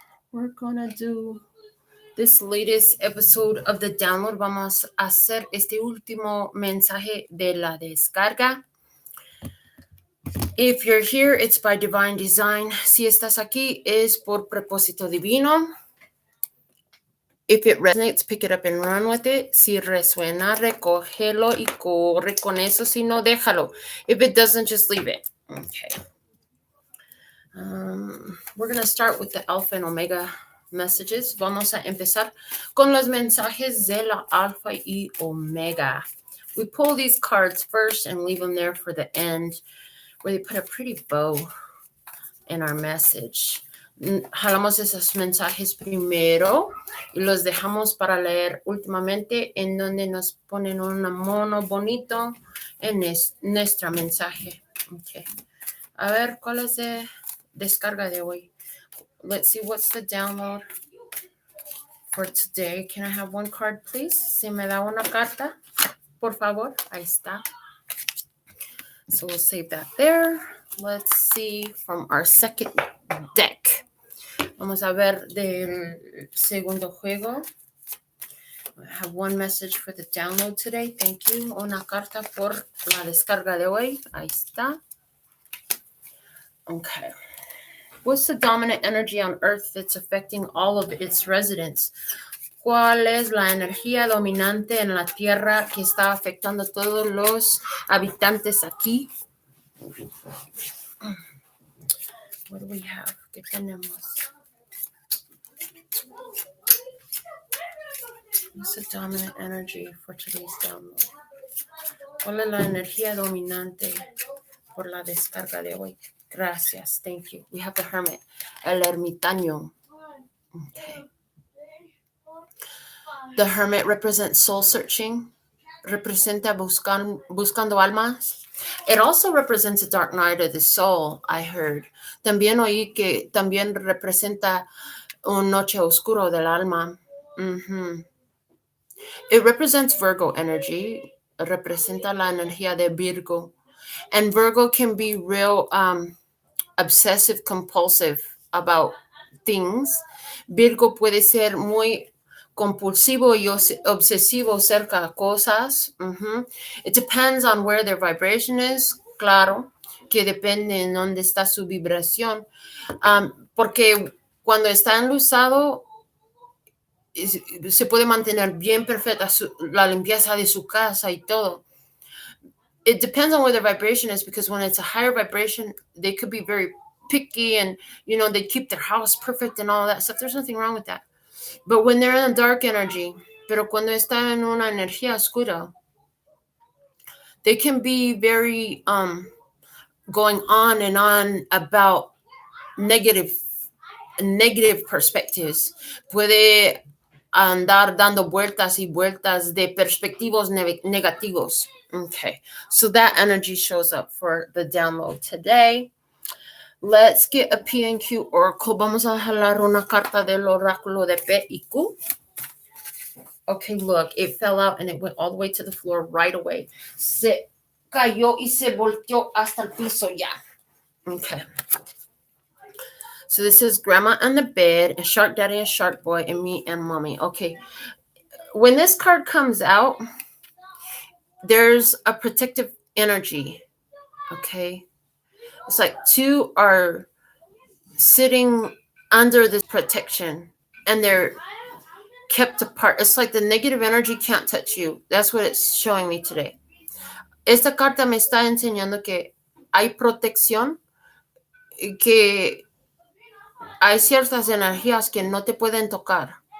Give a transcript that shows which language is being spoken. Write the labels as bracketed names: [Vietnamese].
[English] We're gonna do this latest episode of the download. [Spanish] Vamos a hacer este último mensaje de la descarga. [English] If you're here, it's by divine design. [Spanish] Si estás aquí, es por propósito divino. [English] If it resonates, pick it up and run with it. [Spanish] Si resuena, recógelo y corre con eso. Si no, déjalo. [English] If it doesn't, just leave it. Okay. We're going to start with the alpha and omega messages. [Spanish] Vamos a empezar con los mensajes de la alfa y omega. [English] We pull these cards first and leave them there for the end, where they put a pretty bow in our message. [Spanish] Jalamos esos mensajes primero y los dejamos para leer últimamente, en donde nos ponen un mono bonito en nuestro mensaje. Okay. A ver, ¿cuál es de descarga de hoy? [English] Let's see, what's the download for today? Can I have one card, please? [Spanish] ¿Se me da una carta? Por favor. Ahí está. [English] So we'll save that there. Let's see from our second deck. [Spanish] Vamos a ver del segundo juego. [English] I have one message for the download today. Thank you. [Spanish] Una carta por la descarga de hoy. Ahí está. Okay. [English] What's the dominant energy on Earth that's affecting all of its residents? [Spanish] ¿Cuál es la energía dominante en la Tierra que está afectando a todos los habitantes aquí? [English] What do we have? [Spanish] ¿Qué tenemos? [English] What's the dominant energy for today's download? [Spanish] ¿Cuál es la energía dominante por la descarga de hoy? [English] Gracias. Thank you. We have the Hermit. El ermitaño. Okay. The Hermit represents soul searching. [Spanish] Representa buscando almas. [English] It also represents a dark night of the soul, I heard. [Spanish] También oí que también representa un noche oscuro del alma. [English] It represents Virgo energy. [Spanish] Representa la energía de Virgo. [English] And Virgo can be real obsessive compulsive about things. [Spanish] Virgo puede ser muy compulsivo y obsesivo cerca de cosas. [English] It depends on where their vibration is. [Spanish] Claro que depende en dónde está su vibración. Porque cuando está enluzado, se puede mantener bien perfecta la limpieza de su casa y todo. [English] It depends on where their vibration is, because when it's a higher vibration, they could be very picky and, they keep their house perfect and all that stuff. There's nothing wrong with that. But when they're in a dark energy, [Spanish] pero cuando está en una energía oscura, [English] they can be very going on and on about negative perspectives. [Spanish] Puede andar dando vueltas y vueltas de perspectivos negativos. [English] Okay, so that energy shows up for the download today. Let's get a P&Q oracle. [Spanish] Vamos a jalar una carta del oráculo de P y Q. [English] Okay, look, it fell out and it went all the way to the floor right away. [Spanish] Se cayó y se volteó hasta el piso ya. [English] Okay. So this is Grandma on the bed, and Shark Daddy and Shark Boy, and me and Mommy. Okay. When this card comes out, there's a protective energy. Okay. It's like two are sitting under this protection, and they're kept apart. It's like the negative energy can't touch you. That's what it's showing me today. [Spanish] Esta carta me está enseñando que hay protección, que hay ciertas energías que no te pueden tocar.